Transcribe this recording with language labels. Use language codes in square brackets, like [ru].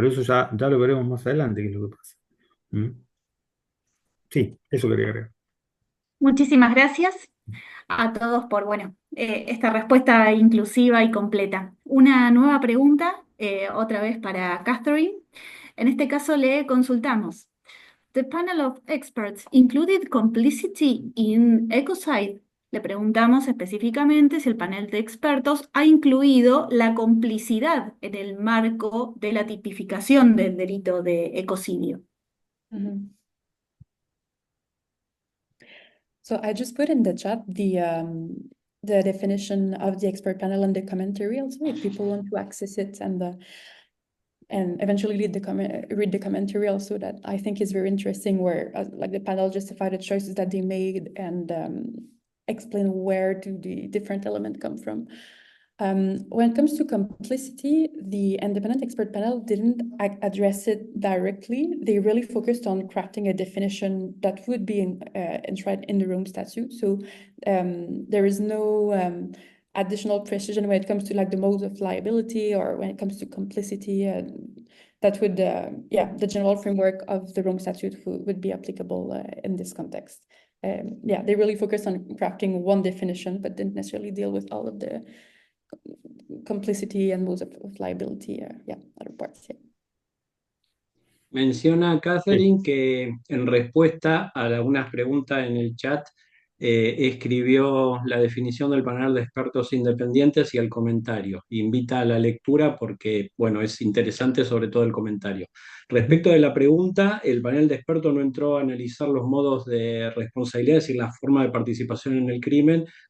[es] Pero eso ya lo veremos más adelante, qué es lo que pasa. ¿Mm? Sí, eso quería agregar. Muchísimas gracias a todos por, bueno, esta respuesta inclusiva y completa. Una nueva pregunta, otra vez para Catherine. En este caso le consultamos. [en] The panel of experts included complicity in ecocide. [es] Le preguntamos específicamente si el panel de expertos ha incluido la complicidad en el marco de la tipificación del delito de ecocidio. Mhm. [en] So I just put in the chat the definition of the expert panel and the commentary also, if people want to access it and eventually read the commentary also, that I think is very interesting, where like the panel justified the choices that they made and explain where do the different elements come from. When it comes to complicity, the independent expert panel didn't address it directly. They really focused on crafting a definition that would be enshrined in the Rome Statute. So there is no additional precision when it comes to like the modes of liability or when it comes to complicity. That would, the general framework of the Rome Statute would be applicable in this context. They really focused on crafting one definition, but didn't necessarily deal with all of the complicity and modes of liability, other parts. [es] Menciona Sí. Catherine que en respuesta a algunas preguntas en el chat escribió la definición del panel de expertos independientes y el comentario. Invita a la lectura porque, bueno, es interesante sobre todo el comentario. Respecto de la pregunta, el panel de expertos no entró a analizar los modos de responsabilidad, es decir, la forma de participación en el crimen.